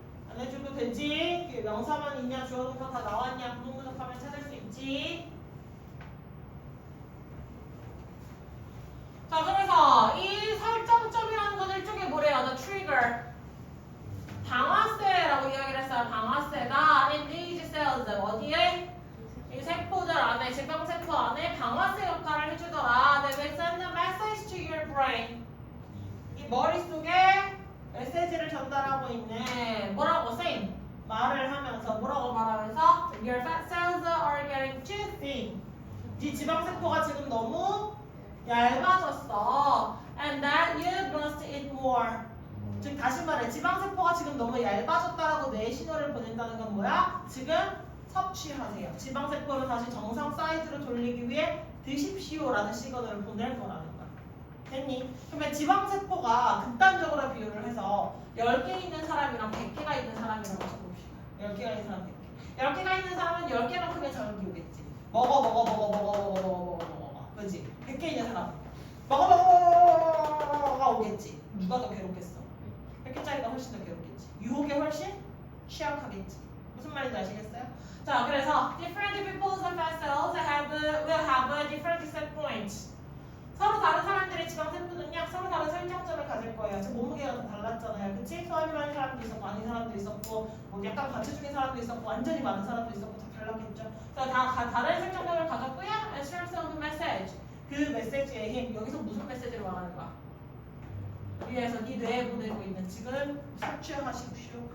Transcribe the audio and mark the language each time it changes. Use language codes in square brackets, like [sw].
[ko] 안 해줘도 되지? 명사만 있냐 주어동사 다 나왔냐 부분 분석하면 찾을 수 있지? 자, 그래서 이 설정점이라는 건 일종의 뭐래요? [en] The trigger. [ko] 방아쇠라고 이야기를 했어요. 방아쇠가 [en] in these cells [ko] 어디에? 이 세포들 안에, 지방세포 안에 방아쇠 역할을 해주더라. [en] They will send a message to your brain. [ko] 이 머릿속에 메시지를 전달하고 있네. 뭐라고? [en] saying. [ko] 말을 하면서, 뭐라고 말하면서? [en] Your fat cells are getting too thin. [ko] 네 지방세포가 지금 너무 얇아졌어. [en] And that you must eat more. [ko] 즉 다시 말해 지방세포가 지금 너무 얇아졌다라고 뇌에 신호를 보낸다는 건 뭐야? 지금 섭취하세요. 지방세포를 다시 정상 사이즈로 돌리기 위해 드십시오라는 시그널을 보낼 거라는 거야. 됐니? 그러면 지방세포가 극단적으로 비유를 해서 10개 있는 사람이랑 100개가 있는 사람이라고 쳐봅시다. 10개가 있는 사람 100개. 10개가 있는 사람은 10개만큼의 자극이 오겠지. 먹어. 그렇지? 100개 있는 사람 먹어가 오겠지. 누가 더 괴롭겠어? 100개짜리가 훨씬 더 괴롭겠지. 유혹에 훨씬 취약하겠지. 무슨 말인지 아시겠어요? 자, 그래서 [en] different people's fat cells will have different set points. [ko] 서로 다른 사람들의 지방세포는요, 서로 다른 설정점을 가질 거예요. 지금 몸무게가 다 달랐잖아요. 그치? 소화비 많은 사람도 있었고, 아닌 사람도 있었고, 뭐 약간 과체 중인 사람도 있었고, 완전히 많은 사람도 있었고, 다 달랐겠죠. 그래서 다 다른 설정점을 가졌고요. [en] And strength of the message. [ko] 그 메시지의 힘, 여기서 무슨 메시지를 말하는 거야? 위에서 네 뇌에 보내고 있는 지금 섭취하십시오.